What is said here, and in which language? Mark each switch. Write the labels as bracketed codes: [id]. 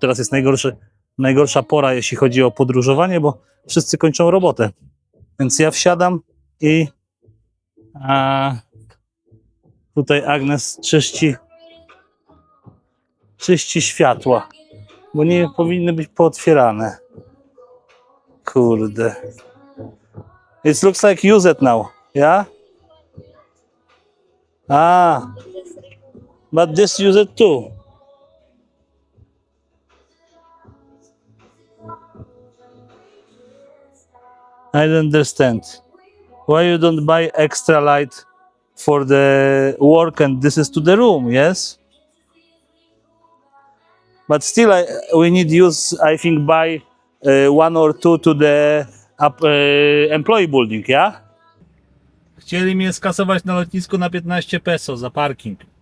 [pl] Teraz jest najgorsza pora, jeśli chodzi o podróżowanie, bo wszyscy kończą robotę. Więc ja wsiadam i Tutaj Agnes czyści światła, bo nie powinny być pootwierane. Kurde. [en] It looks like used now, yeah? Ah, but this used too. I don't understand. Why you don't buy extra light for the work and this is to the room, yes? But still, we need use, I think, buy one or two to the employee building, yeah? [pl] Chcieli mnie skasować na lotnisku na 15 peso za parking.